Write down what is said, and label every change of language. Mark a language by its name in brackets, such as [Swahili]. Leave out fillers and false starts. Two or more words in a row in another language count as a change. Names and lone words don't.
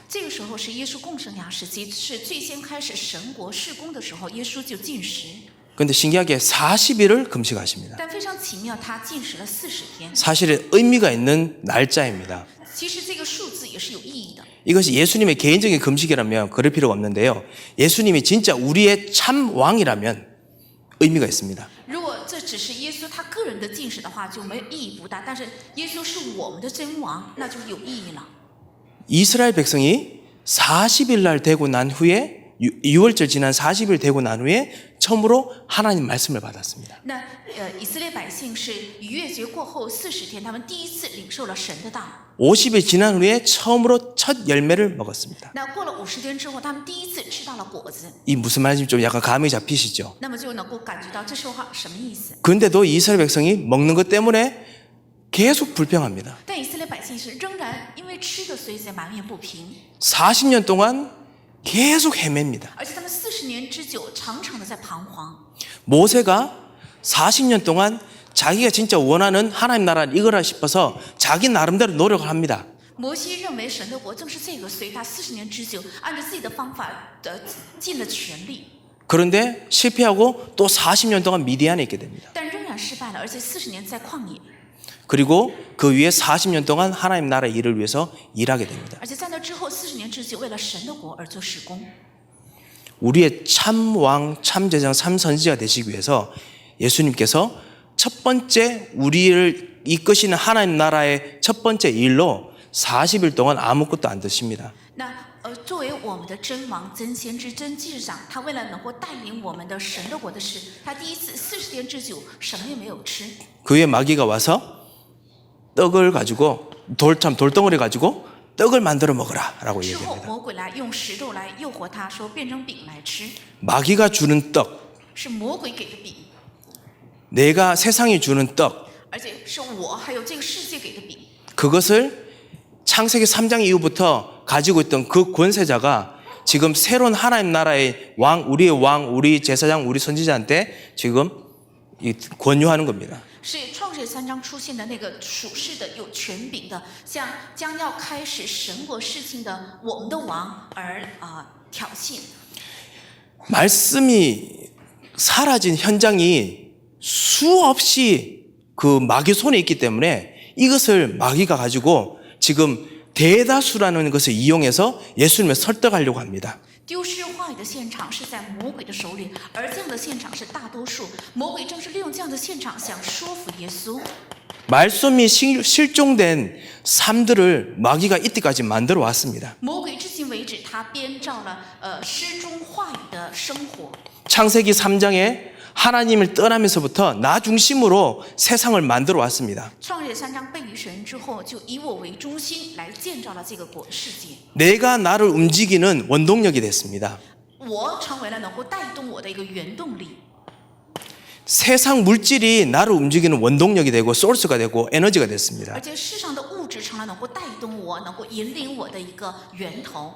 [Chinese] 这个时候是耶稣共生涯时期，是最先开始神国事工的时候，耶稣就进食。 [Korean] 그런데 신기하게 40일을 금식하십니다. [Chinese] 但非常奇妙，他进食了40天。 [Korean] 사실은 의미가 있는 날짜입니다. [Chinese] 其实这个数字也是有意义的。 [Korean] 이것이 예수님의 개인적인 금식이라면 그럴 필요가 없는데요. 예수님이 진짜 우리의 참 왕이라면 의미가 있습니다. [Chinese] 如果这只是耶稣他个人的进食的话，就没有意义不大。但是耶稣是我们的真王，那就有意义了。 [Korean] 이스라엘 백성이 40일 날 되고 난 후에 6월절 지난 40일 되고 난 후에 처음으로 하나님 말씀을 받았습니다. [Chinese] 那以色列百姓是逾越节过后40天，他们第一次领受了神的道。 [Korean] 50일 지난 후에 처음으로 첫 열매를 먹었습니다. [Chinese] 那过了50天之后，他们第一次吃到了果子。 [Korean] 이 무슨 말인지 좀 약간 감이 잡히시죠? [Chinese] 那么就能够感觉到这说话什么意思。 [Korean] 그런데도 이스라엘 백성이 먹는 것 때문에 계속 불평합니다. [Chinese] 但以色列百姓是仍然因为吃的，所以才埋怨不平， [Korean] 40년 동안 계속 헤맵니다. [Chinese] 而且他们40年之久，常常的在彷徨。 [Korean] 모세가 40년 동안 자기가 진짜 원하는 하나님 나라를 이거라 싶어서 자기 나름대로 노력을 합니다. [Chinese] 摩西认为神的国正是这个，所以他40年之久，按照自己的方法尽了全力， [Korean] 그런데 실패하고 또 40년 동안 미디안에 있게 됩니다. [Chinese] 但仍然失败了，而且40年在旷野， [Korean] 그리고 그 위에 40년 동안 하나님 나라의 일을 위해서 일하게 됩니다. [Chinese] 而且在那之后40年之久，为了神的国而做事工。 [Korean] 우리의 참 왕, 참 제장, 참 선지자가 되시기 위해서 예수님께서 첫 번째 우리를 이끄시는 하나님 나라의 첫 번째 일로 40일 동안 아무것도 안 드십니다. [Chinese] 那作为我们的真王、真先知、真祭司长，他为了能够带领我们的神的国的事，他第一次40天之久什么也没有吃。 [Korean] 그 위에 마귀가 와서 떡을 가지고 돌덩어리 가지고 떡을 만들어 먹으라 라고 [Chinese] 之后 [Korean] 얘기합니다. [Chinese] 魔鬼来用石头来诱惑他，说变成饼来吃， [Korean] 마귀가 주는 떡, [Chinese] 是魔鬼给的饼， [Korean] 내가 세상이 주는 떡, [Chinese] 而且是我还有这个世界给的饼。 [Korean] 그것을 창세기 3장 이후부터 가지고 있던 그 권세자가 지금 새로운 하나님 나라의 왕, 우리의 왕, 우리 제사장, 우리 선지자한테 지금 권유하는 겁니다. [Chinese] 是创世3章出现的那个属世的有权柄的，向将要开始神国事情的我们的王而挑衅。 [Korean] 말씀이 사라진 현장이 수없이 그 마귀 손에 있기 때문에 이것을 마귀가 가지고 지금 대다수라는 것을 이용해서 예수님을 설득하려고 합니다. [Chinese] 丢失话语的现场是在魔鬼的手里，而这样的现场是大多数。魔鬼正是利用这样的现场想说服耶稣。 [Korean] 말씀이 실종된 삶들을 마귀가 이때까지 만들어 왔습니다. [Chinese] 魔鬼至今为止，他编造了失踪话语的生活。 [Korean] 창세기 3장에 하나님을 떠나면서부터 나 중심으로 세상을 만들어 왔습니다. [Chinese] 创世3章背离神之后，就以我为中心来建造了这个世界。 [Korean] 내가 나를 움직이는 원동력이 됐습니다. [Chinese] 我成为了能够带动我的一个原动力。 [Korean] 세상 물질이 나를 움직이는 원동력이 되고 소스가 되고 에너지가 됐습니다. [Chinese] 而且世上的物质成了能够带动我、能够引领我的一个源头。